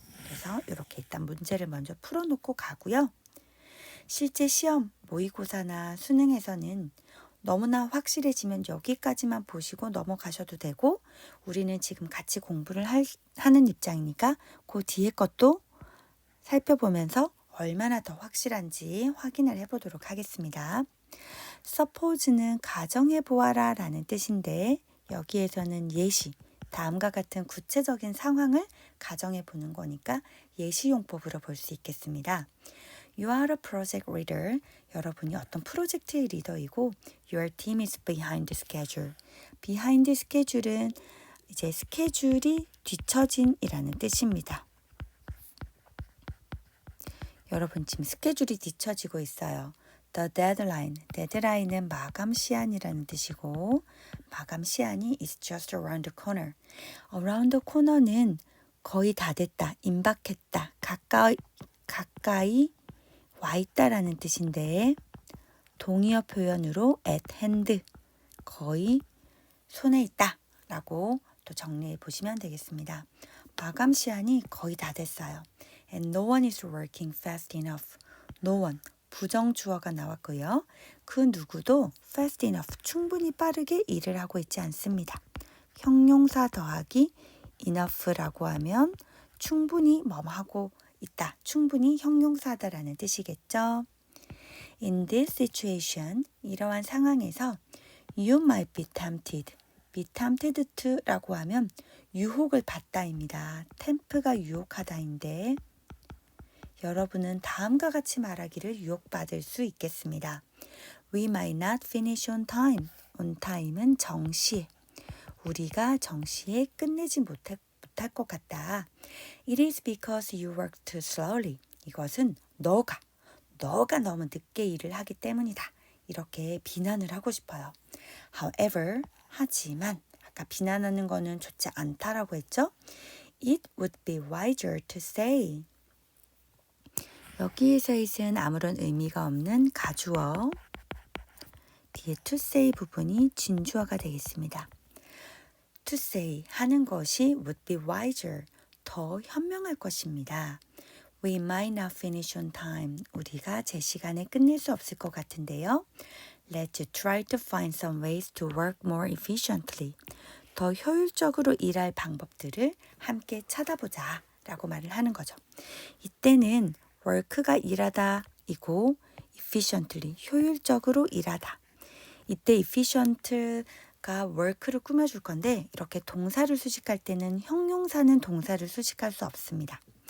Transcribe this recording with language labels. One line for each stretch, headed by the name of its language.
Korean: 그래서 이렇게 일단 문제를 먼저 풀어놓고 가고요. 실제 시험, 모의고사나 수능에서는 너무나 확실해지면 여기까지만 보시고 넘어가셔도 되고 우리는 지금 같이 공부를 하는 입장이니까 그 뒤에 것도 살펴보면서 얼마나 더 확실한지 확인을 해보도록 하겠습니다. suppose는 가정해보아라 라는 뜻인데 여기에서는 예시, 다음과 같은 구체적인 상황을 가정해보는 거니까 예시용법으로 볼 수 있겠습니다.
English: You are a project leader.
Korean: 여러분이 어떤 프로젝트의 리더이고
English: Your team is behind schedule.
Korean: behind schedule은 이제 스케줄이 뒤처진이라는 뜻입니다. 여러분 지금 스케줄이 뒤처지고 있어요.
English: The deadline.
Korean: 데드라인은 마감 시한이라는 뜻이고 마감 시한이 is just around the corner.
English: around the corner
Korean: 는 거의 다 됐다, 임박했다, 가까이 와 있다라는 뜻인데 동의어 표현으로 at hand, 거의 손에 있다 라고 또 정리해 보시면 되겠습니다. 마감 시한이 거의 다 됐어요.
English: And no one is working fast enough.
Korean: No one, 부정주어가 나왔고요. 그 누구도 fast enough, 충분히 빠르게 일을 하고 있지 않습니다. 형용사 더하기 enough라고 하면 충분히 뭐하고 있다, 충분히 형용사다라는 뜻이겠죠.
English: In this situation,
Korean: 이러한 상황에서
English: you might be tempted.
Korean: be tempted to라고 하면 유혹을 받다입니다. tempt가 유혹하다인데 여러분은 다음과 같이 말하기를 유혹받을 수 있겠습니다.
English: We might not finish on time.
Korean: on time은 정시에. 우리가 정시에 끝내지 못할 것 같다.
English: It is because you work too slowly.
Korean: 이것은 너가 너무 늦게 일을 하기 때문이다. 이렇게 비난을 하고 싶어요. However, 하지만 아까 비난하는 거는 좋지 않다라고 했죠?
English: It would be wiser to say.
Korean: 여기에서 it은 아무런 의미가 없는 가주어. 뒤에 to say 부분이 진주어가 되겠습니다. To say, 하는 것이 would be wiser, 더 현명할 것입니다.
English: We might not finish on time.
Korean: 우리가 제 시간에 끝낼 수 없을 것 같은데요.
English: Let's try to find some ways to work more efficiently.
Korean: 더 효율적으로 일할 방법들을 함께 찾아보자 라고 말을 하는 거죠. 이때는 work가 일하다이고 efficiently, 효율적으로 일하다. 이때 efficient가 work를 꾸며줄 건데 이렇게 동사를 수식할 때는 형용사는 동사를 수식할 수 없습니다.